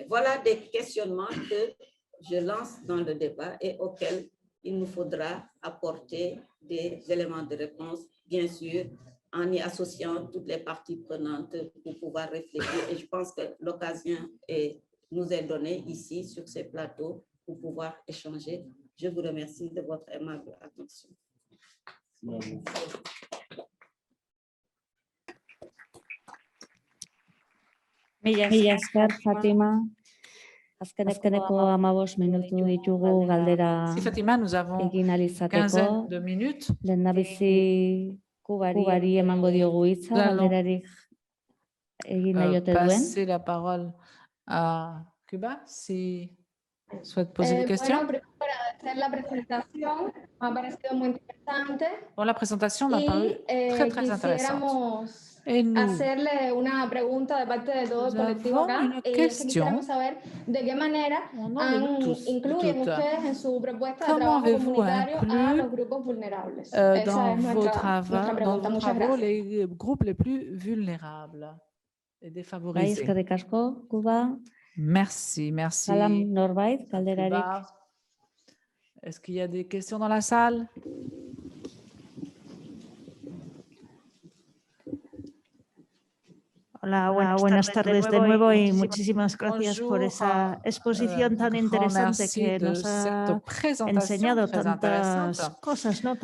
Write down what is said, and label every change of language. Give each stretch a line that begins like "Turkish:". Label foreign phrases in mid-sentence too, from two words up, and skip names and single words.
French: Voilà des questionnements que je lance dans le débat et auxquels il nous faudra apporter des éléments de réponse, bien sûr, en y associant toutes les parties prenantes pour pouvoir réfléchir. Et je pense que l'occasion nous est donnée ici, sur ces plateaux, pour pouvoir échanger. Je vous remercie de votre aimable attention.
Basque: Mila esker, Fatima. Azkeneko 15 minutu ditugu galdera egin alizateko. Lehendabizi Kubari emango diogu hitza, galderarik egin nahi ote duen.
French: Passer la parole à Cuba, si souhaite poser des questions.
Spanish: Bueno, primero agradecer la presentación, me ha parecido muy interesante.
French: Bon, la présentation m'a paru très intéressante. Et nous
Spanish: hacerle una pregunta de parte de todo el colectivo acá. Quisiéramos saber de qué manera incluyen ustedes en su propuesta de trabajo comunitario a los grupos vulnerables. Esa es nuestra pregunta. Muchas gracias.
French: Les groupes les plus vulnérables et défavorisés.
Basque: Eskerrik asko, Kuba.
French: Merci, merci.
Basque: Salam norbait, galderarik.
French: Est-ce qu'il y a des questions dans la salle?
Spanish: Hola, buenas tardes de nuevo y muchísimas gracias por esa exposición tan interesante que nos ha enseñado tantas cosas, ¿no?